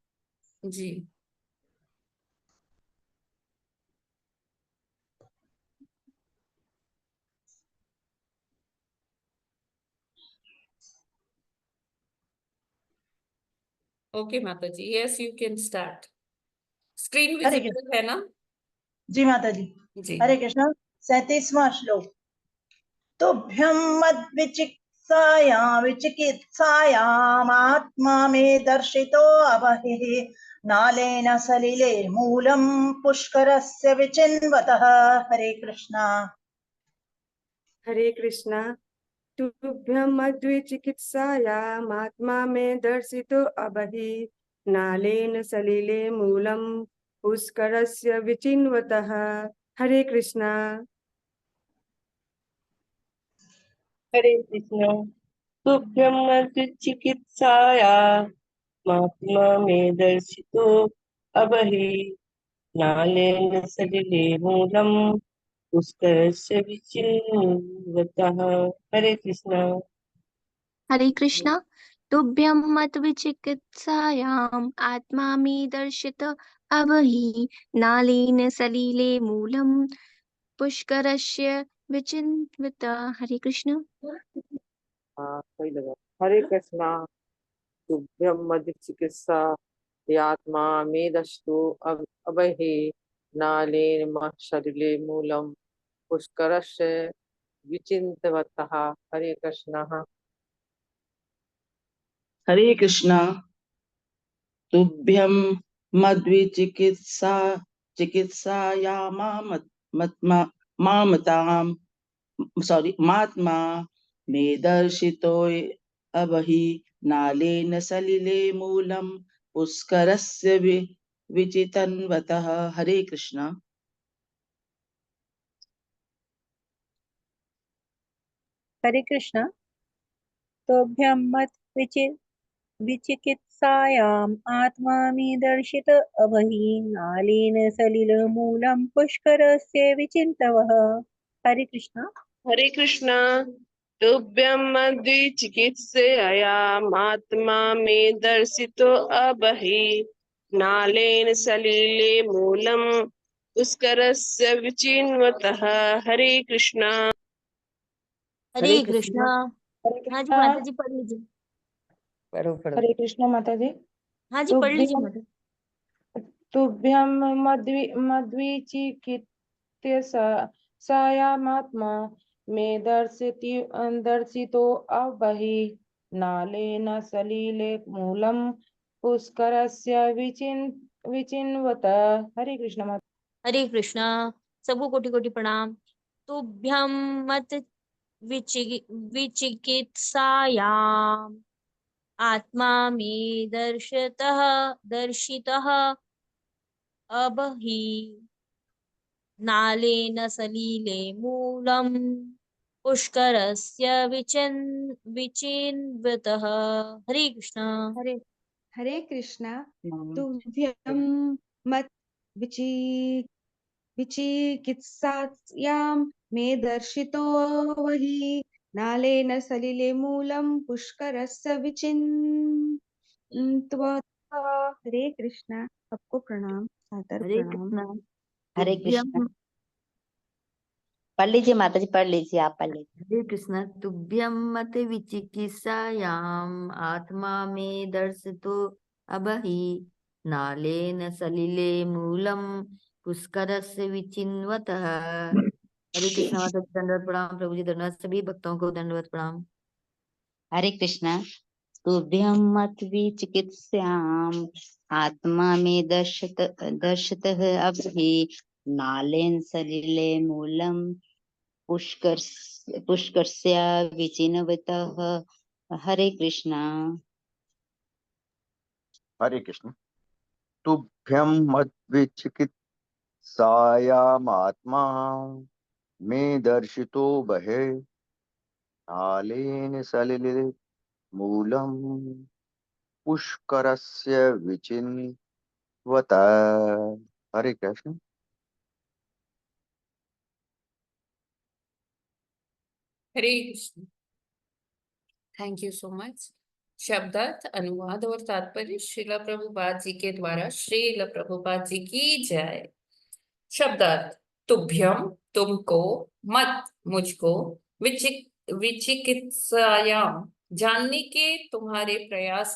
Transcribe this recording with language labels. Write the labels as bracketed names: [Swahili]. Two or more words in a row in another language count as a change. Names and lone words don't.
[Hindi] जी ओके माता जी, [English] yes you can start. [Hindi] स्क्रीन हरे विजिबल है ना? जी माता जी। जी हरे कृष्णा। 37वां श्लोक। [Sanskrit] तुभ्यं मद्विचिकित्सायां विचिकित्सायामात्मा मे दर्शितो अबहिः नालेन सलिलेर्मूलं पुष्करस्य विचिन्वतः। [Hindi] हरे कृष्णा। हरे कृष्णा। [Sanskrit] तुभ्यं मद्विचिकित्सायामात्मा मे दर्शितो अबहि नालेन सलिले मूलं पुष्करस्य विचिन्वतः। [Hindi] हरे कृष्णा। हरे कृष्णा। [Sanskrit] तुभ्यं चिकित्साया महात्मा में दर्शितो अबहि नालेन सलिले मूलं पुष्करस्य विचिन्वतः। [Hindi] हरे कृष्णा। हरे कृष्णा। [Sanskrit] तुभ्यं मद्विचिकित्सायाम् आत्मा मे दर्शित अबहि नालेन सलिले मूलं पुष्करस्य विचिन्वित। [Hindi] हरे कृष्ण। हाँ सही लगा। हरे कृष्णा। [Sanskrit] तुभ्यं मध्य चिकित्सा यात्मा मेदस्तु अबहे नालेन मह शरीरे मूलम पुष्करस्य विचिन्तवतः। [Hindi] हरे कृष्णा। हरे कृष्णा। [Sanskrit] तुभ्यं मद्विचिकित्सा चिकित्सायामात्मा मात्मा मे दर्शितो अबहि नालेन सलिले मूलं पुष्करस्य विचितन्वतः। [Hindi] हरे कृष्णा। हरे कृष्णा। [Sanskrit] तोभ्यं मत विचिकित्सायाम् आत्मा मे दर्शित अबहि नालेन सलिलमूलं पुष्करस्य विचिन्तवः। [Hindi] हरे कृष्णा। हरे कृष्णा। [Sanskrit] तुभ्यं मद्विचिकित्सयामात्मा मे दर्शितो अबहि नालेन सलिले मूलं पुष्करस्य विचिन्वतः। [Hindi] हरे कृष्णा। हरे कृष्णा। हरे हाँ जी कृष्णा। माता जी पढ़ लीजिए। हरे कृष्णा माता जी। हाँ जी पढ़ लीजिए तुभ्यं माता। [Sanskrit] तुभ्यं मद्विचिकित्सायामात्मा मे दर्शितो अबहि नालेन सलिले मूलं पुष्करस्य विचिन्वत। [Hindi] हरे कृष्ण माता। हरे कृष्णा। सबको कोटि कोटि प्रणाम। [Sanskrit] तुभ्यं मत विचिकित्सायाम् आत्मा मे दर्शितः अबहि नालेन सलिले मूलं पुष्करस्य विचिन्वितः। [Hindi] हरे कृष्णा। हरे हरे कृष्णा। [Sanskrit] तुभ्यं मत विचि विचिकित्सायां मे दर्शितो वहि नालेन सलिले मूलं पुष्करस्य विचिन्त्वतः। [Hindi] हरे कृष्णा। सबको प्रणाम, सादर हरे प्रणाम। कृष्णा। हरे तुभ्यं कृष्णा। पढ़ लीजिए माता जी, पढ़ लीजिए, आप पढ़ लीजिए। हरे कृष्ण। [Sanskrit] तुभ्यं मत विचिकित्सायाम् आत्मा मे दर्शितो अबहि नालेन सलिले मूलं पुष्करस्य विचिन्वतः। [Hindi] हरे कृष्ण माता जी दंडवत प्रणाम। प्रभु जी दंडवत। सभी भक्तों को दंडवत प्रणाम। हरे कृष्णा। [Sanskrit] तुभ्यं मद्विचिकित्सायाम् आत्मा मे दर्शितः अबहि नालेन सलिले मूलं पुष्करस्य विचिन्वतः। [Hindi] हरे कृष्णा। हरे कृष्ण। [Sanskrit] तुभ्यं मद्विचिकित्सायामात्मा मे दर्शितो बहे नालेन सलिले मूलं पुष्करस्य विचिन्वतः। [Hindi] स्वतः। हरे कृष्ण। हरे कृष्ण। [English] thank you so much. [Hindi] शब्दार्थ, अनुवाद और तात्पर्य श्रील प्रभुपाद जी के द्वारा। श्रील प्रभुपाद जी की जय। शब्दार्थ। तुभ्यम तुमको, मत मुझको, विचिकित्सायाम जानने के तुम्हारे प्रयास